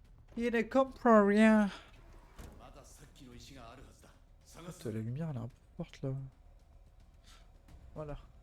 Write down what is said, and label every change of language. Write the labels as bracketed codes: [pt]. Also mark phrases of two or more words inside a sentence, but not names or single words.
[fr] Il ne comprend rien. [ja] まださっきの石があるはずだ。探す [fr] Putain, la lumière elle est un peu forte là. Voilà.